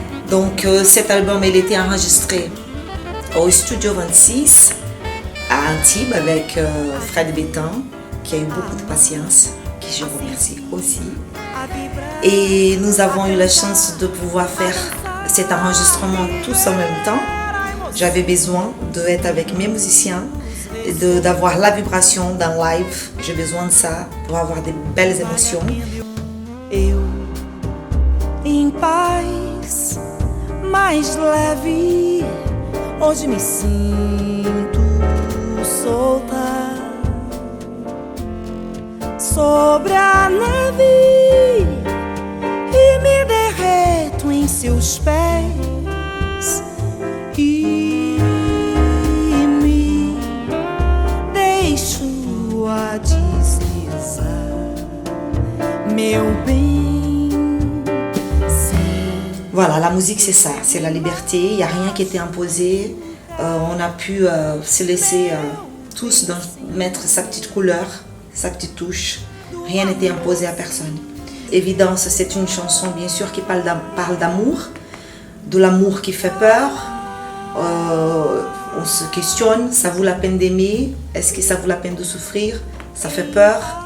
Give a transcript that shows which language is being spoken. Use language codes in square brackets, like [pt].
[fr] Donc cet album, il était enregistré au Studio 26 à Antibes avec Fred Bétan, qui a eu beaucoup de patience, qui je remercie aussi. Et nous avons eu la chance de pouvoir faire cet enregistrement tous en même temps. J'avais besoin d'être avec mes musiciens, d'avoir la vibration d'un live. J'ai besoin de ça pour avoir des belles émotions. [pt] Eu, em paz, mais leve, hoje me sinto solta sobre a neve e me derreto em seus pés e me deixo a deslizar, meu bem. [fr] Voilà, la musique c'est ça, c'est la liberté, il n'y a rien qui était imposé, on a pu se laisser tous mettre sa petite couleur, sa petite touche, rien n'était imposé à personne. Évidence, c'est une chanson bien sûr qui parle d'amour, de l'amour qui fait peur, on se questionne, ça vaut la peine d'aimer, est-ce que ça vaut la peine de souffrir, ça fait peur.